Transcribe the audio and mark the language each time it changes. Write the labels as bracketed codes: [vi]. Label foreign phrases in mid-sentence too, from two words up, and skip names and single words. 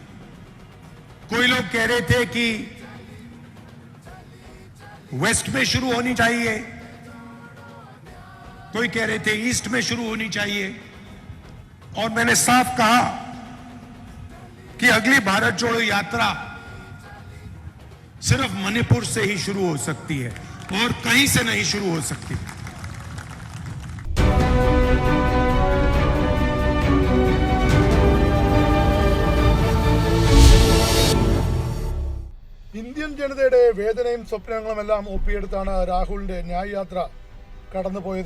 [hi] कोई लोग कह रहे थे कि वेस्ट में शुरू होनी चाहिए, कोई कह रहे थे ईस्ट में शुरू होनी चाहिए, और मैंने साफ कहा कि अगली भारत जोड़ो यात्रा सिर्फ मणिपुर से ही शुरू हो सकती है और कहीं से नहीं शुरू हो सकती। [ml] ഇന്ത്യൻ ജനതയുടെ വേദനയും സ്വപ്നങ്ങളുമെല്ലാം ഒപ്പിയെടുത്താണ് രാഹുലിന്റെ ന്യായ് യാത്ര കടന്നുപോയത്.